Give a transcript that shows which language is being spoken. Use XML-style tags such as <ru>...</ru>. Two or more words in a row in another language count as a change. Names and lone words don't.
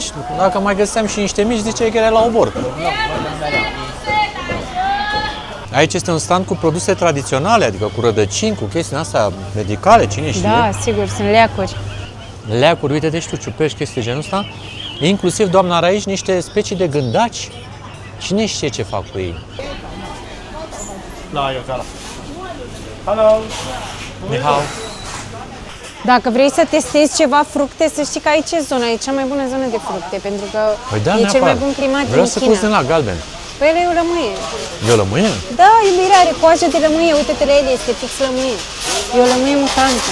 <ro>Dacă mai găseam și niște mici, ziceai că era la obor. Aici este un stand cu produse tradiționale, adică cu rădăcini, cu chestii astea medicale, cine știe. Da, sigur, sunt leacuri. Leacuri, uite, deci tu ciupești chestii de genul ăsta. Inclusiv, doamna, are aici niște specii de gândaci. Cine știe ce fac cu ei?</ro> <zh>那有这了。Hello。你好.</zh> <ro>Dacă vrei să testezi ceva fructe, să știi că aici e zona, e cea mai bună zonă de fructe, pentru că Păi da, e cel mai neapărat. bun climat Vreau din să China. pus din la galben. Păi ele e o lămâie. E o lămâie? Da, iubire, are coajă de lămâie, uite-te la ele, este fix lămâie. E o lămâie mutantă.</ro>